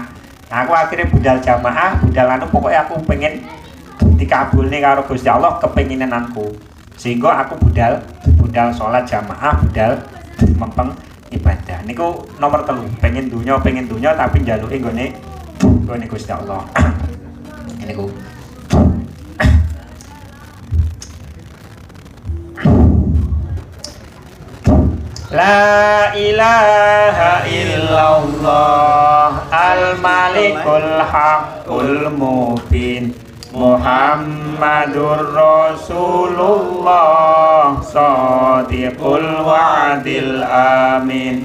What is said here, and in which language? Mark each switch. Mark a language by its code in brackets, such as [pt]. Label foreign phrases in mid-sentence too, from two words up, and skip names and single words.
[jv] Aku akhirnya budal jamaah, budal anu pokoke aku pengen dikabulne karo Gusti Allah kepinginanku. Sehingga aku budal salat jamaah, budal mempeng ibadah. Niku nomor 3, pengen dunya tapi njaluke nggone Gusti Allah. Niku. [ar] لا إله إلا الله الملك الحق المبين محمد رسول الله صادق الوعد الأمين.